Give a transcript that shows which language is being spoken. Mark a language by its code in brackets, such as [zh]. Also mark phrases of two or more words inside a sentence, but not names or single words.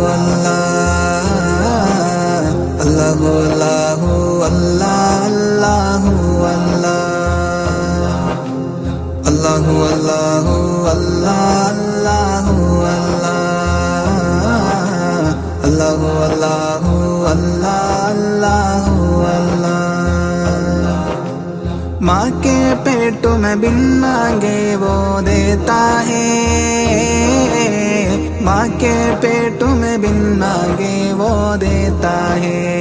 [ar] الله الله الله الله الله الله الله الله الله. [hi] माँ के पेट में बिन मांगे वो देता है, माँ के पेट में बिन मांगे वो देता है.